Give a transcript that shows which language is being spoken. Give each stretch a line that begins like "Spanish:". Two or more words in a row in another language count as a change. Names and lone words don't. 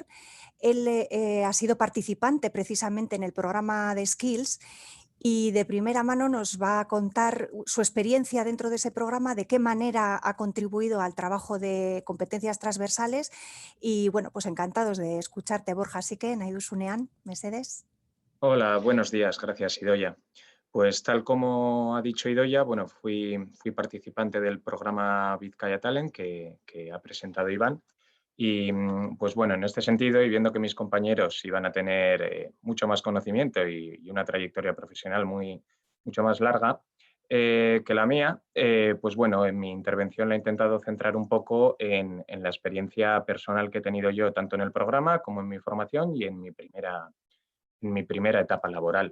Spanish: Él ha sido participante precisamente en el programa de Skills y de primera mano nos va a contar su experiencia dentro de ese programa, de qué manera ha contribuido al trabajo de competencias transversales y bueno, pues encantados de escucharte, Borja. Así que,
Basque: nahi duzunean, mesedez.
Spanish: Hola, buenos días, gracias Idoia. Pues tal como ha dicho Idoia, bueno, fui participante del programa Vizcaya Talent que ha presentado Iván y pues bueno, en este sentido y viendo que mis compañeros iban a tener mucho más conocimiento y una trayectoria profesional mucho más larga que la mía, pues bueno, en mi intervención la he intentado centrar un poco en la experiencia personal que he tenido yo tanto en el programa como en mi formación y en mi primera etapa laboral.